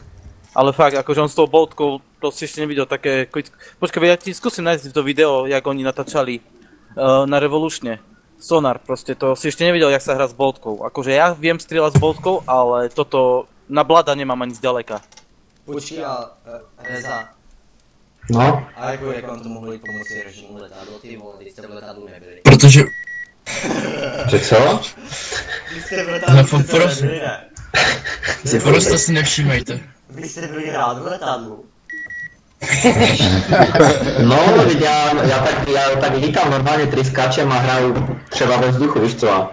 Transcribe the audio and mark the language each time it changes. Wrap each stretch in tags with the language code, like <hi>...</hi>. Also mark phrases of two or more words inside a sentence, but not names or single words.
<sk>Ale fakt, akože on s tou boltkou, to si ešte nevidel také... Počkaj, ja ti skúsim nájsť to video, jak oni natáčali na Revolutione. Sonar proste, to si ešte nevidel, jak sa hrá s boltkou. Akože ja viem strieľať s boltkou, ale toto na Blada nemám ani zďaleka.</sk> <cs>Počkej, Reza. No? A jak vám to mohli pomoci režimu letadlo, ty vole, když jste v letadlu nebyli. Protože... Že co? Když jste v letadlu nebyli, ne? Prostě si nevšímejte. Vy jste byli rád v letadlu. No, ja tak lítam normálne triskáčem a hraju třeba ve vzduchu, víš co?</cs>